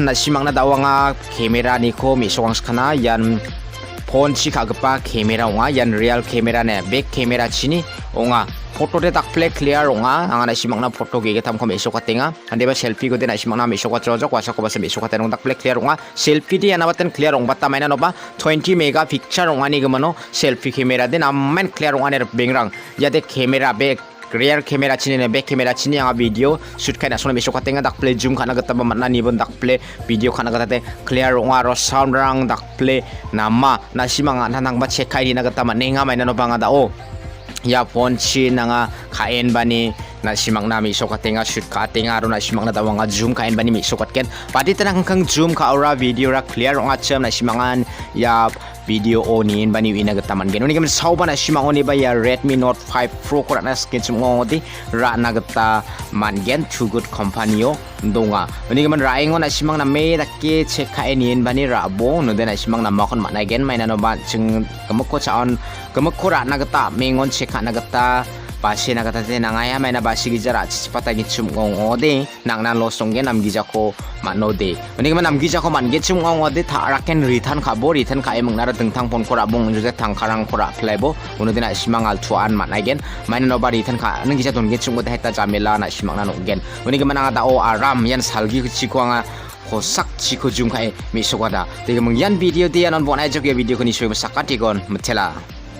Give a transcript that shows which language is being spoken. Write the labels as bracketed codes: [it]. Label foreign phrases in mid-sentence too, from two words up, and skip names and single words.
[grt] na simang na dawanga camera ni ko mesokang skana yan phone chi kagpa camera nga yan [en] real camera [grt] ne [en] back camera [grt] chini onga photo de tak play clear onga angana simang na photo ge tam ko mesok atenga ande ba selfie go de na simang na mesok atrojok wasa ko ba se mesok atenong tak play clear onga selfie di anabaten clear ong bata maina no ba 20 megapixel onga ni gmano [en] selfie camera [grt] de na men clear onga ne bengrang ya de [en] camera back rear camera [grt] chini ne [en] back camera [grt] chini anga [en] video shoot [grt] kai na sona mesok atenga tak play zoom kana gata ba manna ni bon tak play video kana gata te clear onga ro sound rang tak play nama na simang nanang ba check kai na gata manenga maina no banga da o ya phone chi nanga kaen bani na simang na mi sokat tenga shoot ka tenga ro na simang na tawanga zoom kaen bani mi sokat ken pati tanang kang zoom ka aura video ra clear ong acham na simangan ya video onin bani wina gataman gen uni gaman sauba na simang oni ba ya Redmi Note 5 Pro ko na skin chungodi ra na gata man gen [en] two good company [grt] yo donga uni gaman raingon na simang na me dakke check kaen yin bani ra bo no de na simang na makon manai gen mai na no ba chung kamko chaon kamko ra na gata mengon check na gata basi na kata te nangaya may na basi gijara chipata gichum ngong ode nang nan losong gen nam gijako manode uni man nam gijako man gichum ngong ode tha raken return kabo return ka emang nara tengtang pon kora bong juje tangkarang kora plebo unu dina simangal tuan man again may no ba return ka nang gijaton gichum ode heta jamela na simang nan gen uni man nga o aram yan salgi chiko nga hosak chiko jum kai misogada te mong yan video dia non bon ajok ya video ko ni shoy Sakantikon Mitela.